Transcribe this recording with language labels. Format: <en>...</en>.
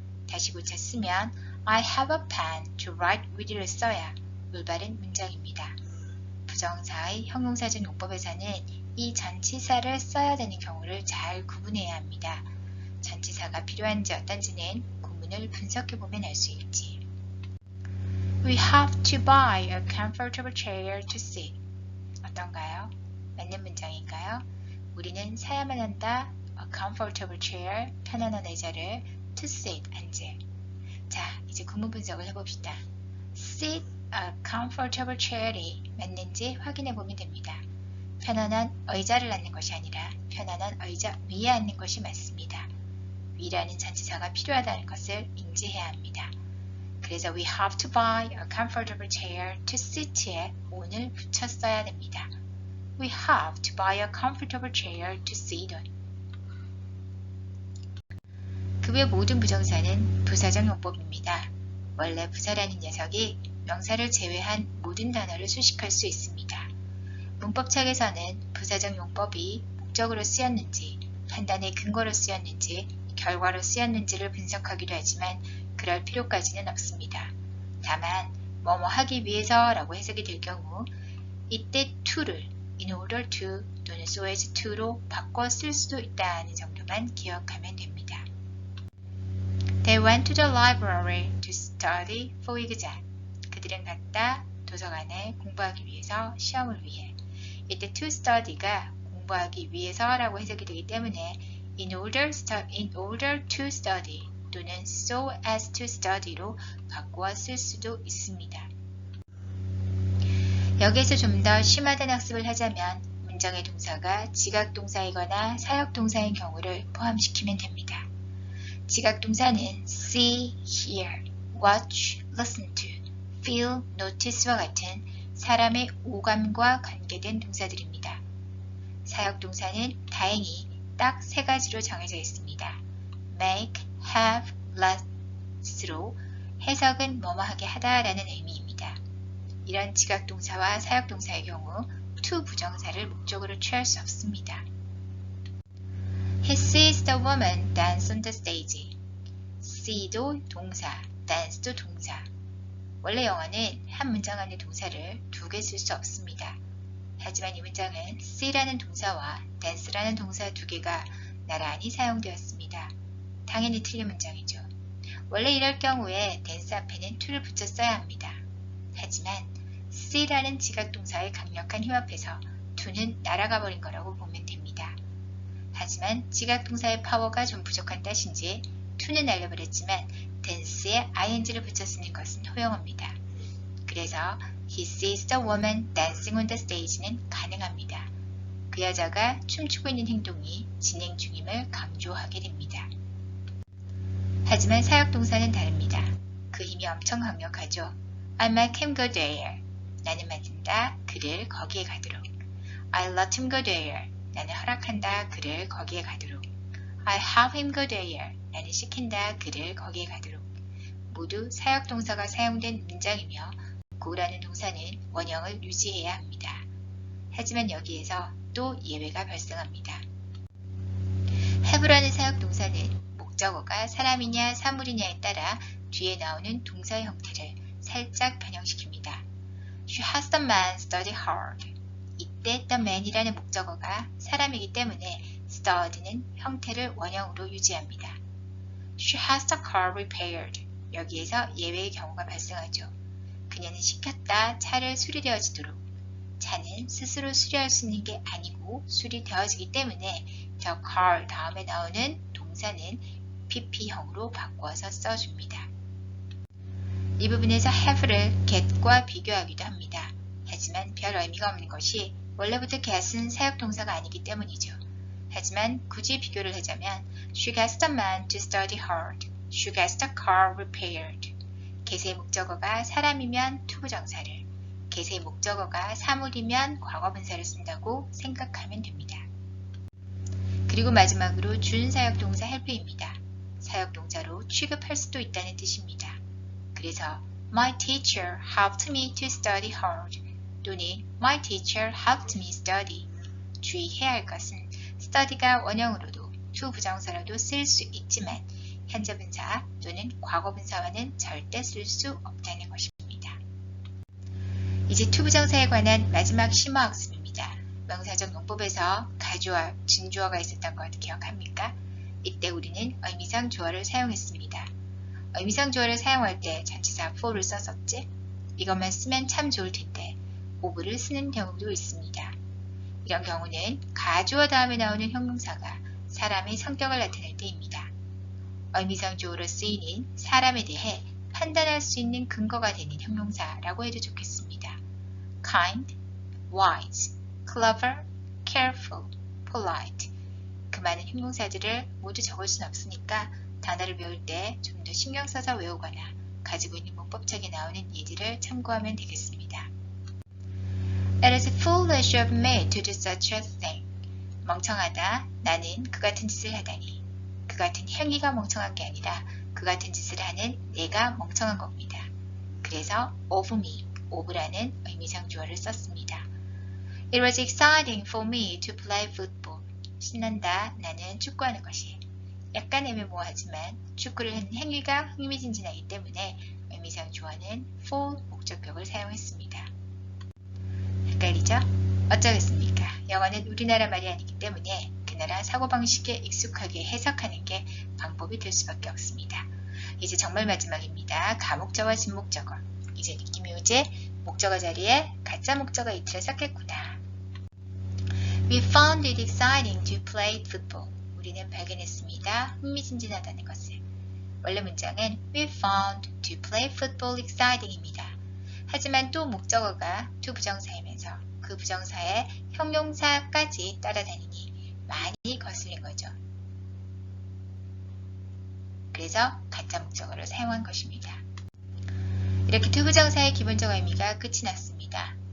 <ko>다시 고쳐 쓰면</ko> <en>I have a pen to write with를</en> <ko>써야 올바른 문장입니다. 부정사의 형용사적 용법에서는 이 전치사를 써야 되는 경우를 잘 구분해야 합니다. 동사가 필요한지 어떤지는 구문을 분석해보면 알 수 있지.</ko> <en>We have to buy a comfortable chair to sit.</en> <ko>어떤가요? 맞는 문장인가요? 우리는 사야만 한다.</ko> <en>A comfortable chair,</en> <ko>편안한 의자를</ko> <en>to sit,</en> <ko>앉을. 자, 이제 구문 분석을 해봅시다.</ko> <en>sit a comfortable chair</en> <ko>이 맞는지 확인해 보면 됩니다. 편안한 의자를 앉는 것이 아니라 편안한 의자 위에 앉는 것이 맞습니다. 위라는 전치사가 필요하다는 것을 인지해야 합니다. 그래서</ko> <en>we have to buy a comfortable chair to sit에 on을</en> <ko>붙였어야 됩니다.</ko> <en>We have to buy a comfortable chair to sit on.</en> <ko>그 외 모든 부정사는 부사적 용법입니다. 원래 부사라는 녀석이 명사를 제외한 모든 단어를 수식할 수 있습니다. 문법책에서는 부사적 용법이 목적으로 쓰였는지, 판단의 근거로 쓰였는지, 결과로 쓰였는지를 분석하기도 하지만 그럴 필요까지는 없습니다. 다만 뭐뭐 하기 위해서 라고 해석이 될 경우 이때 to를</ko> <en>in order to</en> <ko>또는</ko> <en>so as to</en> <ko>로 바꿔 쓸 수도 있다는 정도만 기억하면 됩니다.</ko> <en>They went to the library to study for exam.</en> <ko>그들은 갔다 도서관에 공부하기 위해서 시험을 위해. 이때 to study가 공부하기 위해서라고 해석이 되기 때문에</ko> <en>in order to study</en> <ko>또는</ko> <en>so as to study</en> <ko>로 바꾸어 쓸 수도 있습니다. 여기에서 좀 더 심화된 학습을 하자면 문장의 동사가 지각동사이거나 사역동사인 경우를 포함시키면 됩니다. 지각동사는 see, hear, watch, listen to, feel, notice와 같은 사람의 오감과 관계된 동사들입니다. 사역동사는 다행히 딱 세 가지로 정해져 있습니다. make, have, let으로 해석은 뭐뭐하게 하다라는 의미입니다. 이런 지각동사와 사역동사의 경우 to 부정사를 목적으로 취할 수 없습니다.</ko> <en>He sees the woman dance on the stage.</en> <ko>see도 동사, dance도 동사. 원래 영어는 한 문장 안에 동사를 두 개 쓸 수 없습니다. 하지만 이 문장은 see라는 동사와 dance라는 동사 두 개가 나란히 사용되었습니다. 당연히 틀린 문장이죠. 원래 이럴 경우에 dance 앞에는 to를 붙여 써야 합니다. 하지만 see라는 지각동사의 강력한 힘 앞에서 to는 날아가 버린 거라고 보면 됩니다. 하지만 지각동사의 파워가 좀 부족한 탓인지 to는 날려버렸지만 dance에 ing를 붙여 쓰는 것은 허용합니다. 그래서</ko> <en>he sees the woman dancing on the stage는</en> <ko>가능합니다. 그 여자가 춤추고 있는 행동이 진행 중임을 강조하게 됩니다. 하지만 사역동사는 다릅니다. 그 힘이 엄청 강력하죠.</ko> <en>I make him go there.</en> <ko>나는 만든다. 그를 거기에 가도록.</ko> <en>I let him go there.</en> <ko>나는 허락한다. 그를 거기에 가도록.</ko> <en>I have him go there.</en> <ko>나는 시킨다. 그를 거기에 가도록. 모두 사역동사가 사용된 문장이며 go라는 동사는 원형을 유지해야 합니다. 하지만 여기에서 또 예외가 발생합니다. have라는 사역동사는 목적어가 사람이냐 사물이냐에 따라 뒤에 나오는 동사의 형태를 살짝 변형시킵니다.</ko> <en>She has the man study hard.</en> <ko>이때 the man이라는 목적어가 사람이기 때문에 study는 형태를 원형으로 유지합니다.</ko> <en>She has the car repaired.</en> <ko>여기에서 예외의 경우가 발생하죠. 그녀는 시켰다 차를 수리되어지도록. 차는 스스로 수리할 수 있는 게 아니고 수리되어지기 때문에 the car 다음에 나오는 동사는 pp형으로 바꾸어서 써줍니다. 이 부분에서 have를 get과 비교하기도 합니다. 하지만 별 의미가 없는 것이 원래부터 get은 사역동사가 아니기 때문이죠. 하지만 굳이 비교를 하자면</ko> <en>she gets the man to study hard. She gets the car repaired.</en> <ko>get의 목적어가 사람이면 투부정사를, get의 목적어가 사물이면 과거분사를 쓴다고 생각하면 됩니다. 그리고 마지막으로 준사역동사 help입니다. 사역동사로 취급할 수도 있다는 뜻입니다. 그래서</ko> <en>My teacher helped me to study hard</en> <ko>또는</ko> <en>My teacher helped me study.</en> <ko>주의해야 할 것은 study가 원형으로도 투부정사로도 쓸 수 있지만 현재 분사 또는 과거 분사와는 절대 쓸 수 없다는 것입니다. 이제 투부정사에 관한 마지막 심화 학습입니다. 명사적 용법에서 가주어, 진주어가 있었던 것 기억합니까? 이때 우리는 의미상 주어를 사용했습니다. 의미상 주어를 사용할 때 전치사 for를 썼었지? 이것만 쓰면 참 좋을 텐데 of를 쓰는 경우도 있습니다. 이런 경우는 가주어 다음에 나오는 형용사가 사람의 성격을 나타낼 때입니다. 의미상 주어로 쓰이는 사람에 대해 판단할 수 있는 근거가 되는 형용사라고 해도 좋겠습니다.</ko> <en>kind, wise, clever, careful, polite.</en> <ko>그 많은 형용사들을 모두 적을 순 없으니까 단어를 배울 때 좀 더 신경 써서 외우거나 가지고 있는 문법책에 나오는 예들을 참고하면 되겠습니다.</ko> <en>It is foolish of me to do such a thing.</en> <ko>멍청하다. 나는 그 같은 짓을 하다니. 그 같은 행위가 멍청한 게 아니라 그 같은 짓을 하는 내가 멍청한 겁니다. 그래서 of me, of라는 의미상 주어를 썼습니다.</ko> <en>It was exciting for me to play football.</en> <ko>신난다. 나는 축구하는 것이. 약간 애매모호하지만 축구를 하는 행위가 흥미진진하기 때문에 의미상 주어는 for 목적격을 사용했습니다. 헷갈리죠? 어쩌겠습니까? 영어는 우리나라 말이 아니기 때문에 그 나라 사고방식에 익숙하게 해석하는 게 방법이 될 수밖에 없습니다. 이제 정말 마지막입니다. 가목적어, 진목적어. 이제 느낌이 오지? 목적어 자리에 가짜 목적어 이틀을 썼겠구나.</ko> <en>We found it exciting to play football.</en> <ko>우리는 발견했습니다. 흥미진진하다는 것을. 원래 문장은</ko> <en>We found to play football exciting입니다.</en> <ko>하지만 또 목적어가 to 부정사이면서 그 부정사의 형용사까지 따라다니니 많이 거슬린 거죠. 그래서 가짜 목적어를 사용한 것입니다. 이렇게 to 부정사의 기본적 의미가 끝이 났습니다.</ko>